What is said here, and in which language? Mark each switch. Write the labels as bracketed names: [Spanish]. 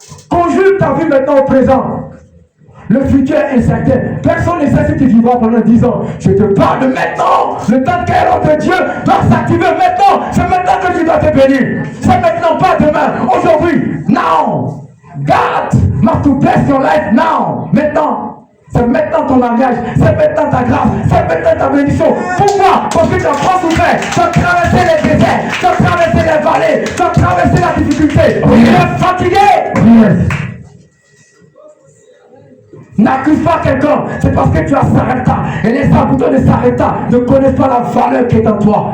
[French] Conjugue ta vie maintenant au présent. Le futur est incertain. Personne ne sait si tu vivras pendant 10 ans. Je te parle de maintenant. Le temps de l'ordre de Dieu doit s'activer maintenant. C'est maintenant que tu dois te bénir. C'est maintenant, pas demain. Aujourd'hui. [English] Now. God must to bless your life now. [French] Maintenant. C'est maintenant ton mariage. C'est maintenant ta grâce. C'est maintenant ta bénédiction. Pourquoi? Parce que tu as pas souffert. Tu as traversé les déserts. Tu as traversé les vallées. Tu as traversé la difficulté. Tu es fatigué. N'accuse pas quelqu'un, c'est parce que tu as Sarepta. Et les habitants de Sarepta ne connaissent pas la valeur qui est en toi.